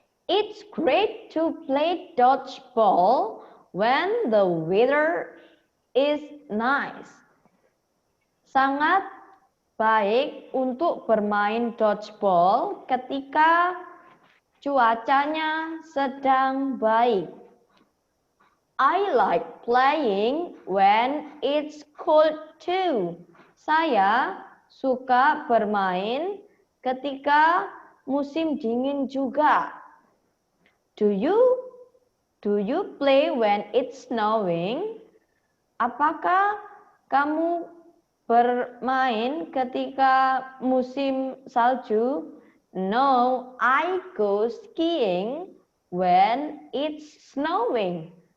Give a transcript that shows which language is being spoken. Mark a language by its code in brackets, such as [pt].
[en] It's great to play dodgeball when the weather is nice. [id] Sangat baik untuk bermain dodgeball ketika cuacanya sedang baik. [en] I like playing when it's cold too. [id] Saya suka bermain ketika musim dingin juga. [en] Do you play when it's snowing? [id] Apakah kamu bermain ketika musim salju? [en] No, I go skiing when it's snowing.